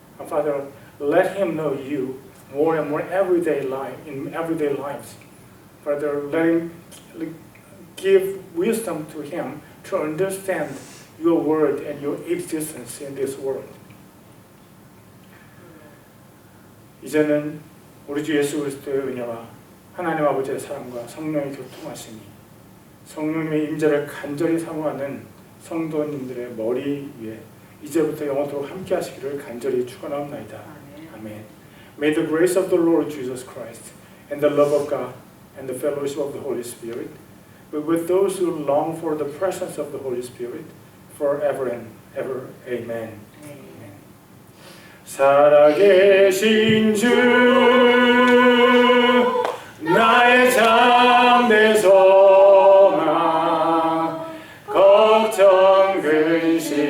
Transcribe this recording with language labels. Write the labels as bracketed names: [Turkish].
[English] Father, let him know you more and more in everyday lives. Father, let him give wisdom to him to understand your word and your existence in this world. [Korean] 이제는 우리 주 예수 그리스도의 은혜와 하나님 아버지의 사랑과 성령의 교통하심이 성령님의 임재를 간절히 사모하는 성도님들의 머리 위에 이제부터 영원토록 함께 하시기를 간절히 축원하옵나이다. 아멘. [English] May the grace of the Lord Jesus Christ and the love of God and the fellowship of the Holy Spirit be with those who long for the presence of the Holy Spirit forever and ever. Amen. [Korean] 살아계신 주 나의 참된 소망 걱정 근심